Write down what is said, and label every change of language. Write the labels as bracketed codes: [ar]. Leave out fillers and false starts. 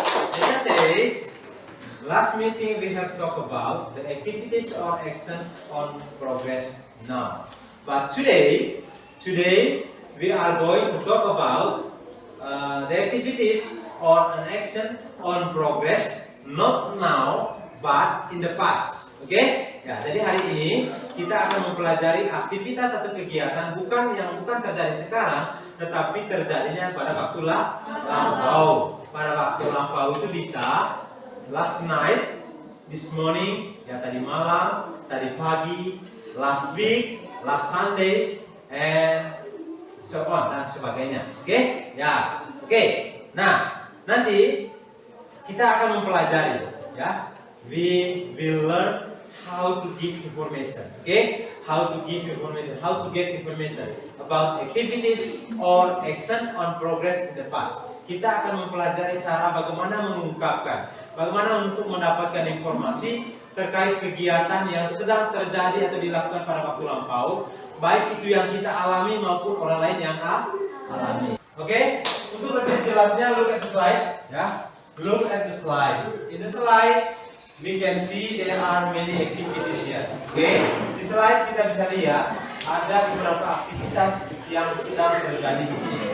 [en] Deja says, last meeting we have talked about the activities or action on progress now. But today we are going to talk about the activities or an action on progress not now but in the past. [id] Oke? Ya, jadi hari ini kita akan mempelajari aktivitas atau kegiatan yang bukan terjadi sekarang, tetapi terjadinya pada waktu lampau. Pada waktu lampau itu bisa [en] last night, this morning, [id] ya tadi malam, tadi pagi, [en] last week, last Sunday, and so on [id] dan sebagainya. Oke? Ya. Oke. Nah, nanti kita akan mempelajari, ya. [en] We will learn how to give information. Okay? How to give information, how to get information about activities or action on progress in the past. [id] Kita akan mempelajari cara bagaimana mengungkapkan, bagaimana untuk mendapatkan informasi terkait kegiatan yang sedang terjadi atau dilakukan pada waktu lampau, baik itu yang kita alami maupun orang lain yang alami. Oke? Untuk lebih jelasnya, [en] look at the slide, [id] ya. [en] Look at the slide. In the slide, we can see there are many activities here. Okay? [id] Di slide kita bisa lihat ada beberapa aktivitas yang sedang terjadi di sini.